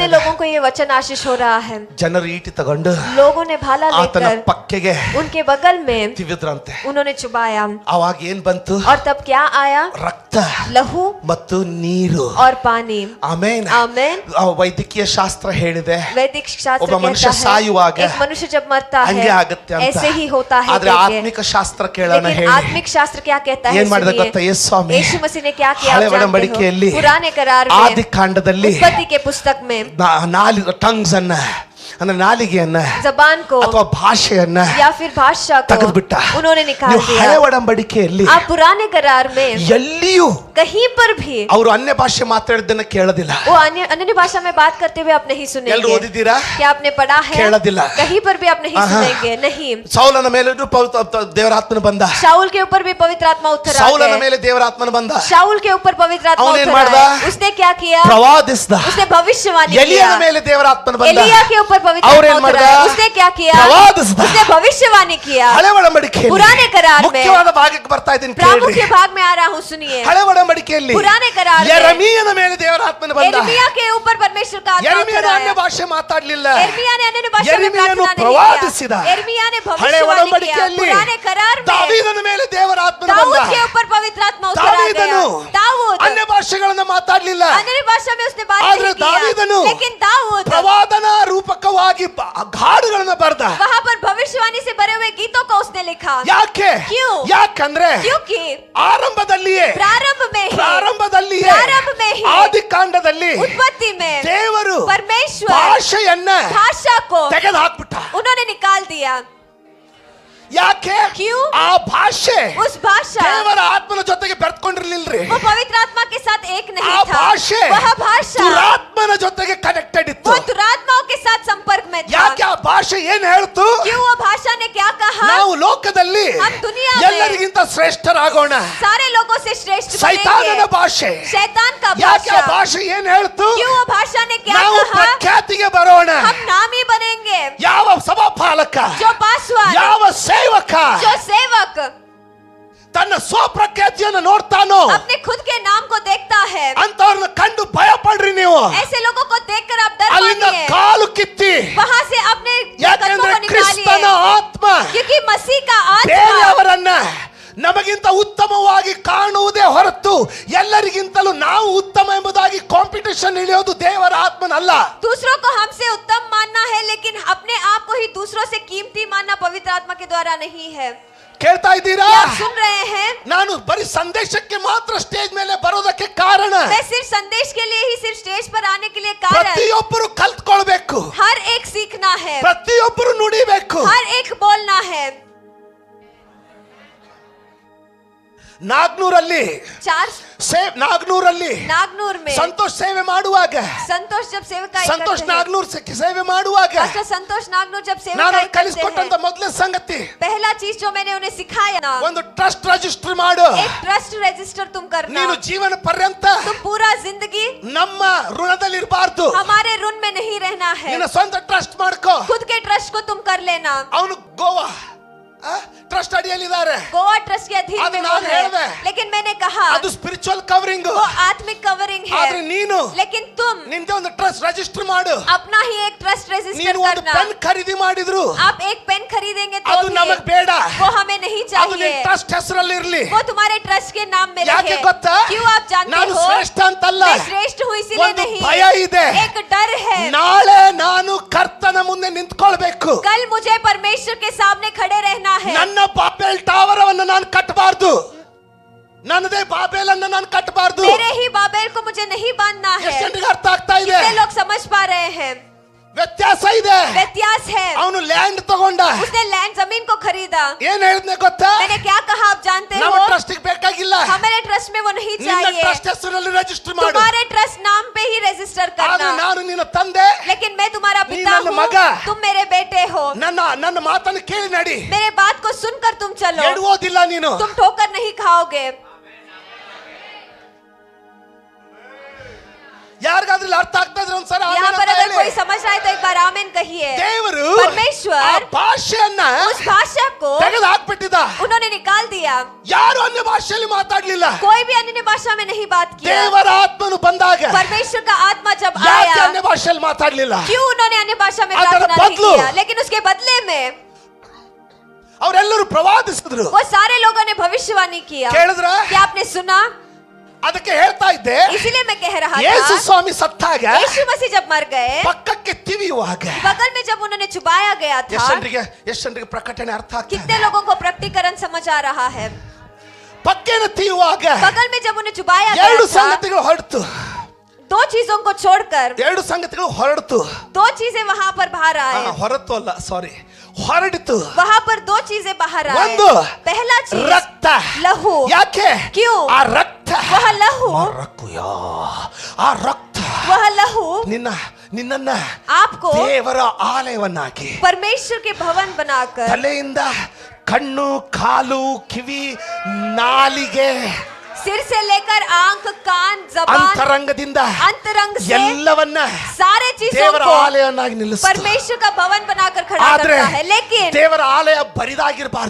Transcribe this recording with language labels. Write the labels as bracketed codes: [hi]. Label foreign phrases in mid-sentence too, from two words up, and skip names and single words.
[kn] ಆಗ್ತದೆ. [hi] लोगों को ये वचन आशीष हो रहा है. [kn] ಜನರು ಈಟಿ ತಗೊಂಡು [hi] लोगों ने भाला [kn] ಆತನ [hi] लेकर [kn] ಪಕ್ಕೆಗೆ [hi] उनके बगल में [kn] ತಿವಿದ್ರಂತೆ. [hi] उन्होंने चुबाया. [kn] ಅವಾಗ ಏನ್ ಬಂತು? [hi] और तब क्या आया? [kn] ರಕ್ತ [hi] लहू [kn] ಮತ್ತು ನೀರು. [hi] और पानी. [kn] ಆಮೇನ್. [hi] आमेन. [kn] ವೈದ್ಯಕೀಯ ಶಾಸ್ತ್ರ ಹೇಳಿದೆ, [hi] वैदिक शास्त्र [kn] ಒಬ್ಬ ಮನುಷ್ಯ [hi] कहता [kn] ಸಾಯುವಾಗ [hi] है एक मनुष्य जब मरता [kn] ಹಂಗೆ [hi] है [kn] ಆಗುತ್ತೆ ಅಂತ. [hi] ऐसे ही होता है [kn] ಆದ್ರೆ [hi] कहते हैं. [kn] ಆತ್ಮಿಕ ಶಾಸ್ತ್ರ ಕೇಳೋಣ [hi] लेकिन [kn] ಹೇಳಿ [hi] आत्मिक शास्त्र क्या कहता है? [kn] ಏನ್ ಮಾಡಿದ ಗೊತ್ತಾ? [hi] सुनिए. [kn] ಯೇಸು ಸ್ವಾಮಿ [hi] यीशु मसीह ने क्या किया? [kn] ಹಳೆ [hi] आप जानते [kn] ಒಡಂಬಡಿಕೆಯಲ್ಲಿ [hi] हो? पुराने करार में [kn] ಆದಿ ಕಾಂಡದಲ್ಲಿ [hi] उत्पत्ति के पुस्तक में [kn] ಟಂಗ್ಸ್ ಅನ್ನ ಅಂದ್ರೆ ನಾಲಿಗೆಯನ್ನ [hi] जबान को [kn] ಅಥವಾ ಭಾಷೆಯನ್ನ [hi] या फिर भाषा को [kn] ತೆಗೆದುಬಿಟ್ಟ. [hi] उन्होंने निकाल [kn] ನೀವು [hi] दिया. [kn] ಹಳೆ ಒಡಂಬಡಿಕೆಯಲ್ಲಿ [hi] आप पुराने करार में [kn] ಎಲ್ಲಿಯೂ [hi] कहीं पर भी [kn] ಅವರು ಅನ್ಯ ಭಾಷೆ ಮಾತಾಡಿದ್ದನ್ನ ಕೇಳೋದಿಲ್ಲ. [hi] वो अन्य भाषा में बात करते हुए आप नहीं [kn] ಎಲ್ಲರೂ [hi] सुनेंगे. [kn] ಓದಿದ್ದೀರಾ? [hi] क्या आपने पढ़ा है? [kn] ಕೇಳೋದಿಲ್ಲ. [hi] कहीं पर भी आप नहीं सुनेंगे. नहीं. [kn] ಸೌಲನ ಮೇಲೆ ದೇವರಾತ್ಮನ ಬಂದ. [hi] शाऊल के ऊपर भी पवित्र आत्मा उतर आ [kn] ಸೌಲನ [hi] गए. [kn] ಮೇಲೆ ದೇವರಾತ್ಮನ ಬಂದ. [hi] शाऊल के ऊपर पवित्र आत्मा [kn] ಅವನೇನ್ [hi] उतर [kn] ಮಾಡ್ದ? [hi] आया. उसने क्या किया? [kn] ಪ್ರವಾದಿಸಿದ. [hi] उसने भविष्यवाणी [kn] ಎಲಿಯನ [hi] किया. [kn] ಮೇಲೆ ದೇವರಾತ್ಮನ ಬಂದ. [hi] एलिया के ऊपर पवित्र [kn] ಅವ್ರೇನ್ [hi] आत्मा उतर [kn] ಮಾಡ್ದ? [hi] आया. उसने क्या किया? [kn] ಪ್ರವಾದಿಸಿದ. [hi] उसने भविष्यवाणी किया. [kn] ಹಳೆ ಒಡಂಬಡಿಕೆಯಲ್ಲಿ [hi] पुराने करार में [kn] ಮುಖ್ಯವಾದ ಭಾಗಕ್ಕೆ ಬರ್ತಾ ಇದ್ದೀನಿ, [hi] प्रामुख्य [kn] ಕೇಳ್ರಿ. [hi] भाग में आ रहा हूँ, सुनिए. [kn] ಹಳೆ ಒಡಂಬಡಿಕೆಯಲ್ಲಿ [hi] पुराने करार में [kn] ಯೆರೆಮೀಯನ ಮೇಲೆ ದೇವರಾತ್ಮನ ಬಂದ. [hi] यिर्मयाह के ऊपर परमेश्वर का आत्मा उतर [kn] ಯೆರೆಮೀಯನು ಅನ್ಯ [hi] आया. [kn] ಭಾಷೆ ಮಾತಾಡ್ಲಿಲ್ಲ. [hi] यिर्मयाह ने अन्य भाषा में [kn] ಯೆರೆಮೀಯನು [hi] प्रार्थना नहीं [kn] ಪ್ರವಾದಿಸಿದ. [hi] किया. यिर्मयाह ने [kn] ಹಳೆ [hi] भविष्यवाणी किया. [kn] ಒಡಂಬಡಿಕೆಯಲ್ಲಿ [hi] पुराने करार में [kn] ದಾವೀದನ ಮೇಲೆ ದೇವರಾತ್ಮನ ಬಂದ. [hi] दाऊद के ऊपर पवित्र आत्मा उतर आ [kn] ದಾವೀದನು [hi] गया. दाऊद [kn] ಅನ್ಯ ಭಾಷೆಗಳನ್ನ ಮಾತಾಡ್ಲಿಲ್ಲ. [hi] अन्य भाषा में उसने बात [kn] ಆದ್ರೆ [hi] नहीं [kn] ದಾವೀದನು [hi] किया. लेकिन दाऊद [kn] ಪ್ರವಾದನಾ ರೂಪಕವಾಗಿ ಹಾಡುಗಳನ್ನ ಬರೆದ. [hi] वहां पर भविष्यवाणी से भरे हुए गीतों को उसने लिखा. [kn] ಯಾಕೆ? [hi] क्यों? [kn] ಯಾಕಂದ್ರೆ [hi] क्योंकि [kn] ಆರಂಭದಲ್ಲಿಯೇ [hi] प्रारंभ में ही [kn] ಆದಿ ಕಾಂಡದಲ್ಲಿ [hi] उत्पत्ति में [kn] ದೇವರು [hi] परमेश्वर [kn] ಭಾಷೆಯನ್ನ [hi] भाषा को [kn] ತೆಗೆದು ಹಾಕ್ಬಿಟ್ಟ. [hi] उन्होंने निकाल दिया. [kn] ಯಾಕೆ? [hi] क्यों? [kn] ಆ ಭಾಷೆ [hi] उस भाषा [kn] ದೇವರ ಆತ್ಮನ ಜೊತೆಗೆ ಬೆರ್ತ್ಕೊಂಡಿರ್ಲಿಲ್ರಿ. [hi] वो पवित्र आत्मा के साथ एक [kn] ಆ [hi] नहीं था. [kn] ಭಾಷೆ [hi] वह भाषा [kn] ದುರಾತ್ಮನ ಜೊತೆಗೆ ಕನೆಕ್ಟೆಡ್ ಇತ್ತು. [hi] वो दुरात्माओं के साथ संपर्क में था. [kn] ಯಾಕೆ? ಆ ಭಾಷೆ ಏನ್ ಹೇಳ್ತು? [hi] क्यों? वो भाषा ने क्या कहा? [kn] ನಾವು ಲೋಕದಲ್ಲಿ [hi] हम दुनिया में [kn] ಎಲ್ಲರಿಗಿಂತ ಶ್ರೇಷ್ಠರಾಗೋಣ. [hi] सारे लोगों से श्रेष्ठ [kn] ಸೈತಾನನ [hi] बनेंगे. [kn] ಭಾಷೆ. [hi] शैतान का [kn] ಯಾಕೆ? ಆ [hi] भाषा. [kn] ಭಾಷೆ ಏನ್ ಹೇಳ್ತು? [hi] क्यों? वो भाषा ने क्या [kn] ನಾವು [hi] कहा? [kn] ಪ್ರಖ್ಯಾತಿಗೆ ಬರೋಣ. [hi] हम नामी बनेंगे. [kn] ಯಾವ ಸಭಾಪಾಲಕ, [hi] जो पासवान, [kn] ಯಾವ ಸೇವಕ [hi] जो सेवक [kn] ತನ್ನ ಸ್ವಪ್ರಖ್ಯಾತಿಯನ್ನು ನೋಡ್ತಾನೋ [hi] अपने खुद के नाम को देखता है, [kn] ಅಂತವ್ರನ್ನ ಕಂಡು ಭಯ ಪಡ್ರಿ ನೀವು. [hi] ऐसे लोगों को देखकर आप डर [kn] ಅಲ್ಲಿಂದ [hi] मानिए. [kn] ಕಾಲು ಕಿತ್ತಿ. [hi] वहां से अपने कदमों [kn] ಯಾಕಂದ್ರೆ [hi] को [kn] ಕ್ರಿಸ್ತನ [hi] निकालिए. [kn] ಆತ್ಮ [hi] क्योंकि मसीह का आत्मा [kn] ಬೇರೆಯವರನ್ನ ನಮಗಿಂತ ಉತ್ತಮವಾಗಿ ಕಾಣುವುದೇ ಹೊರತು ಎಲ್ಲರಿಗಿಂತಲೂ ನಾವು ಉತ್ತಮ ಎಂಬುದಾಗಿ ಕಾಂಪಿಟಿಷನ್ ಇಳಿಯೋದು ದೇವರ ಆತ್ಮನಲ್ಲ. [hi] दूसरों को हमसे उत्तम मानना है, लेकिन अपने आप को ही दूसरों से कीमती मानना पवित्र आत्मा के द्वारा नहीं है. [kn] ಕೇಳ್ತಾ ಇದ್ದೀರಾ? [hi] क्या आप सुन रहे हैं? [kn] ನಾನು ಬರೀ ಸಂದೇಶಕ್ಕೆ ಮಾತ್ರ ಸ್ಟೇಜ್ ಮೇಲೆ ಬರೋದಕ್ಕೆ ಕಾರಣ [hi] मैं सिर्फ संदेश के लिए ही सिर्फ स्टेज पर आने के लिए कारण [kn] ಪ್ರತಿಯೊಬ್ಬರು ಕಲ್ತ್ಕೊಳ್ಬೇಕು. [hi] हर एक सीखना है, [kn] ಪ್ರತಿಯೊಬ್ಬರು ನುಡಿಬೇಕು. [hi] हर एक बोलना है. [kn] ನಾಗ್ನೂರಲ್ಲಿ [hi] नागनूर में [kn] ಸಂತೋಷ್ ಸೇವೆ ಮಾಡುವಾಗ [hi] संतोष जब सेवकाई [kn] ಸಂತೋಷ್ [hi] करते हैं, [kn] ನಾಗ್ನೂರ್ ಸೇವೆ ಮಾಡುವಾಗ [hi] पास्टर संतोष नागनूर जब [kn] ನಾನು [hi] सेवकाई करते [kn] ಕಲಿಸ್ಕೊಟ್ಟಂತ [hi] हैं, [kn] ಮೊದಲನೇ ಸಂಗತಿ [hi] पहला चीज जो मैंने उन्हें सिखाया ना, [kn] ಒಂದು [en] trust register [kn] ಮಾಡು. [hi] एक [en] trust register [hi] तुम करना. [kn] ನೀನು ಜೀವನ ಪರ್ಯಂತ [hi] तुम पूरा जिंदगी [kn] ನಮ್ಮ ಋಣದಲ್ಲಿ ಇರಬಾರ್ದು. [hi] हमारे ऋण में नहीं रहना है. [kn] ನಿನ್ನ ಸ್ವಂತ ಟ್ರಸ್ಟ್ ಮಾಡ್ಕೋ. [hi] खुद के ट्रस्ट को तुम कर लेना. [kn] ಅವನು ಗೋವಾ ಟ್ರಸ್ಟ್ ಅಡಿಯಲ್ಲಿದ್ದಾರೆ. [hi] गोवा ट्रस्ट के अधीन [kn] ಅದು [hi] में [kn] ನಾನು [hi] वो है. [kn] ಹೇಳ್ದೆ. [hi] लेकिन मैंने कहा [kn] ಅದು [en] spiritual covering. [hi] वो आत्मिक कवरिंग [kn] ಆದ್ರೆ [hi] है. [kn] ನೀನು [hi] लेकिन तुम [kn] ನಿಂದೆ ಒಂದು [en] trust register [kn] ಮಾಡು. [hi] अपना ही एक [en] trust register [kn] ನೀನು ಒಂದು [hi] करना. [kn] ಪೆನ್ ಖರೀದಿ ಮಾಡಿದ್ರು [hi] आप एक पेन खरीदेंगे तो [kn] ಅದು [hi] भी [kn] ನಮಗ್ ಬೇಡ. [hi] वो हमें नहीं [kn] ಅದು ನಿನ್ನ [hi] चाहिए. [kn] ಟ್ರಸ್ಟ್ ಹೆಸರಲ್ಲಿ ಇರ್ಲಿ. [hi] वो तुम्हारे ट्रस्ट के नाम में [kn] ಯಾಕೆ [hi] रहे. [kn] ಗೊತ್ತಾ? [hi] क्यों आप जानते [kn] ನಾನು [hi] हो? [kn] ಶ್ರೇಷ್ಠ ಅಂತಲ್ಲ, [hi] मैं श्रेष्ठ हूँ इसीलिए [kn] ಒಂದು [hi] नहीं. [kn] ಭಯ ಇದೆ. [hi] एक डर है. [kn] ನಾಳೆ ನಾನು ಕರ್ತನ ಮುಂದೆ ನಿಂತ್ಕೊಳ್ಬೇಕು. [hi] कल मुझे परमेश्वर के सामने खड़े रहना है. [kn] ನನ್ನ ಬಾಬೆಲ್ ಟವರ್ ಅನ್ನು ನಾನು ಕಟ್ಟಬಾರ್ದು. ನನ್ನದೇ ಬಾಬೆಲ್ ಅನ್ನು ನಾನು ಕಟ್ಟಬಾರ್ದು. [hi] मेरे ही बाबेल को मुझे नहीं बांधना है. [kn] ಎಷ್ಟು ಜನರಿಗೆ ಅರ್ಥ ಆಗ್ತಾ ಇದೆ? [hi] कितने लोग समझ पा रहे हैं? [kn] ವ್ಯತ್ಯಾಸ ಇದೆ. [hi] व्यत्यास है. [kn] ಅವನು ಲ್ಯಾಂಡ್ ತಗೊಂಡ. [hi] उसने लैंड जमीन को खरीदा. [kn] ಏನ್ ಹೇಳಿದ್ನೆ ಗೊತ್ತಾ? [hi] मैंने क्या कहा आप जानते [kn] ನಮ್ಮ [hi] हो? [kn] ಟ್ರಸ್ಟ್ ಬೇಕಾಗಿಲ್ಲ. [hi] हमारे ट्रस्ट में वो नहीं [kn] ನಿನ್ನ [hi] चाहिए. [kn] ಟ್ರಸ್ಟ್ ಹೆಸರಲ್ಲಿ ರಿಜಿಸ್ಟರ್ ಮಾಡು. [hi] तुम्हारे ट्रस्ट नाम पे ही रजिस्टर [kn] ಆದ್ರೆ [hi] करना. [kn] ನಾನು ನಿನ್ನ ತಂದೆ, [hi] लेकिन मैं तुम्हारा [kn] ನೀ [hi] पिता [kn] ನನ್ನ [hi] हूँ, [kn] ಮಗ. [hi] तुम मेरे बेटे हो. [kn] ನನ್ನ ಮಾತನ್ನು ಕೇಳಿ ನಡಿ. [hi] मेरे बात को सुनकर तुम चलो. [kn] ಎಡುವುದಿಲ್ಲ ನೀನು. [hi] तुम ठोकर नहीं खाओगे. [kn] ಯಾರಿಗಾದ್ರೂ ಅರ್ಥ ಆಗ್ತಾ ಇದ್ರೆ ಒಂದ್ಸಲ [hi] यहाँ पर अगर कोई समझ रहा है तो एक बार आमीन कहिए. [kn] ದೇವರು [hi] परमेश्वर [kn] ಆ ಭಾಷೆಯನ್ನ [hi] उस भाषा को [kn] ತೆಗೆದು ಹಾಕ್ಬಿಟ್ಟಿದ್ದ. [hi] उन्होंने निकाल दिया. [kn] ಯಾರು ಅನ್ಯ ಭಾಷೆಯಲ್ಲಿ ಮಾತಾಡ್ಲಿಲ್ಲ. [hi] कोई भी अन्य भाषा में नहीं बात किया. [kn] ದೇವರ ಆತ್ಮನು ಬಂದಾಗ [hi] परमेश्वर का आत्मा जब [kn] ಯಾಕೆ [hi] आया, [kn] ಅನ್ಯ ಭಾಷೆಯಲ್ಲಿ ಮಾತಾಡ್ಲಿಲ್ಲ? [hi] क्यों उन्होंने अन्य भाषा में [kn] ಅದರ [hi] प्रार्थना नहीं [kn] बदಲು [hi] किया? लेकिन उसके बदले में [kn] ಅವರೆಲ್ಲರೂ ಪ್ರವಾದಿಸಿದ್ರು. [hi] वो सारे लोगों ने भविष्यवाणी किया. [kn] ಕೇಳಿದ್ರ? [hi] क्या आपने सुना? [kn] ಅದಕ್ಕೆ ಹೇಳ್ತಾ ಇದ್ದೆ, [hi] इसीलिए मैं कह रहा [kn] ಯೇಸು [hi] था, [kn] ಸ್ವಾಮಿ ಸತ್ತಾಗ [hi] यीशु मसीह जब मर गए, [kn] ಪಕ್ಕಕ್ಕೆ ತಿವಿಯುವಾಗ [hi] बगल में जब उन्होंने चुबाया गया था, [kn] ಎಷ್ಟಂದ್ರಿಗೆ ಪ್ರಕಟಣೆ ಅರ್ಥ ಆಗ್ತದೆ? [hi] कितने लोगों को प्रकटीकरण समझ आ रहा है? [kn] ಪಕ್ಕೇನ ತಿವಿಯುವಾಗ [hi] बगल में जब उन्हें चुबाया [kn] ಎರಡು [hi] गया था, [kn] ಸಂಗತಿಗಳು ಹೊರಡ್ತು. [hi] दो चीजों को छोड़कर [kn] ಎರಡು ಸಂಗತಿಗಳು ಹೊರಡ್ತು. [hi] दो चीजें वहां पर बाहर आए. [kn] ಹೊರತು ಅಲ್ಲ, ಸಾರಿ, ಹೊರಡಿತು. [hi] वहां पर दो चीजें बाहर आए. [kn] ಒಂದು [hi] पहला चीज [kn] ರಕ್ತ. [hi] लहू. [kn] ಯಾಕೆ? [hi] क्यों? [kn] ಆ ರಕ್ತ, [hi] वह लहू, [kn] ಆ ರಕ್ತ [hi] वह लहू [kn] ನಿನ್ನನ್ನ [hi] आपको [kn] ದೇವರ ಆಲಯವನ್ನಾಗಿ, [hi] परमेश्वर के भवन बनाकर, [kn] ತಲೆಯಿಂದ ಕಣ್ಣು, ಕಾಲು, ಕಿವಿ, ನಾಲಿಗೆ, [hi] सिर से लेकर आंख, कान, जबान, [kn] ಅಂತರಂಗದಿಂದ [hi] अंतरंग से [kn] ಎಲ್ಲವನ್ನ [hi] सारे चीजों [kn] ದೇವರ [hi] को [kn] ಆಲಯವನ್ನಾಗಿ ನಿಲ್ಲಿಸ್ತು. [hi] परमेश्वर का भवन बनाकर खड़ा [kn] ಆದ್ರೆ [hi] करता है. लेकिन [kn] ದೇವರ ಆಲಯ ಬರಿದಾಗಿರಬಾರ್ದು.